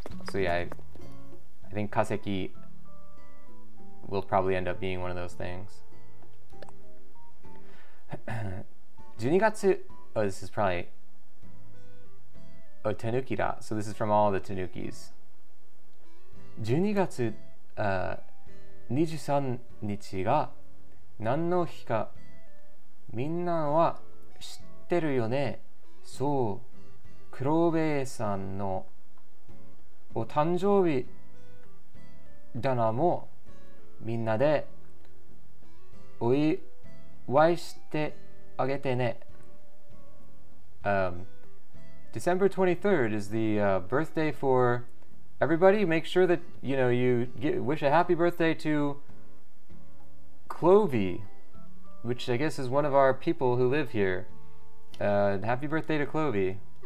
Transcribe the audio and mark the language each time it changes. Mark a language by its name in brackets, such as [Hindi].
[English] So yeah, I think kaseki will probably end up being one of those things. 12月, oh, this is probably, oh, [Japanese] tanuki da. [English] So this is from all the tanukis. [Japanese] 12月23日が何の日かみんなは知ってるよね。そう、黒部さんのお誕生日だなもみんなでお祝いしてあげてね。 [English] December 23rd is the birthday for everybody. Make sure that you wish a happy birthday to Clovey, which I guess is one of our people who live here. Happy birthday to Clovey.